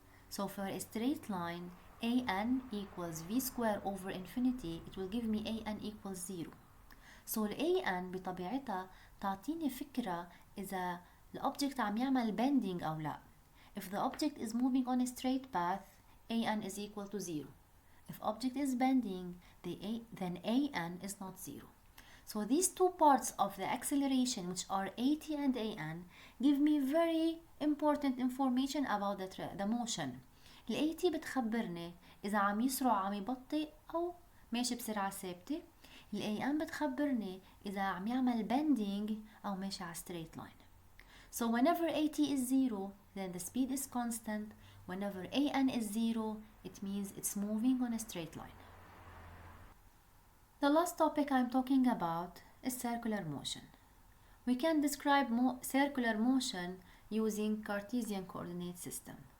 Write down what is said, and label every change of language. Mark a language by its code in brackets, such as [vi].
[en] So for a straight line AN equals V square over infinity, it will give me AN equals 0. [ar] So ال AN بطبيعتها تعطيني فكرة إذا الأوبجكت عم يعمل bending أو لا. [en] If the object is moving on a straight path, AN is equal to 0. If object is bending, then AN is not 0. So these two parts of the acceleration, which are AT and AN, give me very important information about the motion. [ar] ال AT بتخبرني إذا عم يسرع عم يبطئ أو ماشي بسرعة ثابتة. ال AN بتخبرني إذا عم يعمل bending أو ماشي على [en] straight line. So whenever AT is 0, then the speed is constant. Whenever AN is 0, it means it's moving on a straight line. The last topic I'm talking about is circular motion. We can describe circular motion using Cartesian coordinate system.